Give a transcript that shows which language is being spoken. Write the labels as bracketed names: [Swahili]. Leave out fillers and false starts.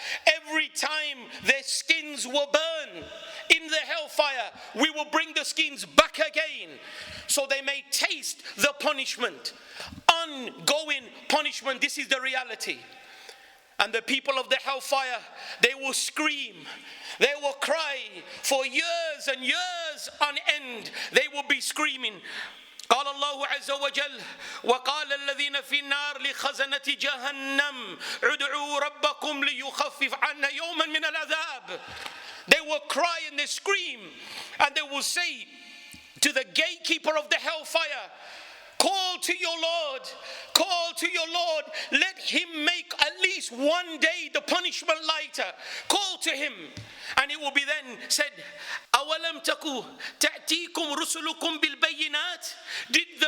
[English] Every time their skins will burn in the hellfire, we will bring the skins back again, so they may taste the punishment. Ongoing punishment. This is the reality. And the people of the hellfire, they will scream, they will cry for years and years on end. They will be screaming. [Arabic] قال الله عز وجل وقال الذين في النار لخزنة جهنم ادعوا ربكم ليخفف عنا يوما من العذاب. [English] They will cry and they scream, and they will say to the gatekeeper of the hellfire, call to your Lord, call to your Lord, let him make at least one day the punishment lighter. Call to him. And it will be then said, [Arabic] أَوَلَمْ تَكُوا تَأْتِيكُمْ رُسُلُكُمْ بِالْبَيِّنَاتِ. [English] Did the